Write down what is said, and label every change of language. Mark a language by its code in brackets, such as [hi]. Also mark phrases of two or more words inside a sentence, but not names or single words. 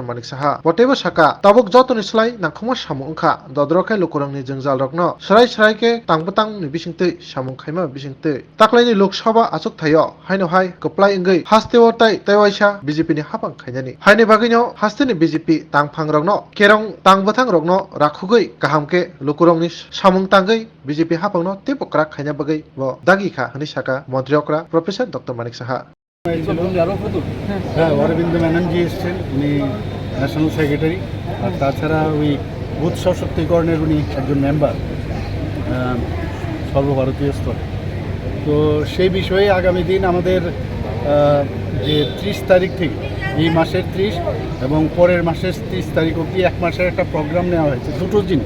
[trp] Manik Saha botebo saka tabuk jotoni slai nangkhoma samung kha dodrokai lokorangni jengjal rokno sarai ke tangbutang ni bisingtei samung khaima bisingtei taklaini Lok Sabha asuk thayo haino hai kaplai ngai hasteo tai taiwaisa BJP ni hapang khainani haine bagino haste ni BJP tangphang rokno kerong tangbuthang rokno rakhugoi kahamke lokurongni samung tangai BJP hapangno tepokra khaina bagai bo dagi kha hani saka montriokra Professor Dr. Manik Saha [bn] হ্যাঁ অরবিন্দ ব্যানার্জি এসছেন, উনি [en] national secretary, [bn] আর তাছাড়া ওই বুথ সশক্তিকরণের উনি একজন মেম্বার সর্বভারতীয় স্তরে। তো সেই বিষয়ে আগামী দিন আমাদের যে 30 তারিখ থেকে এই মাসের 30 এবং পরের মাসের 30 তারিখ অবধি এক মাসের একটা প্রোগ্রাম নেওয়া হয়েছে দুটো জিনিস।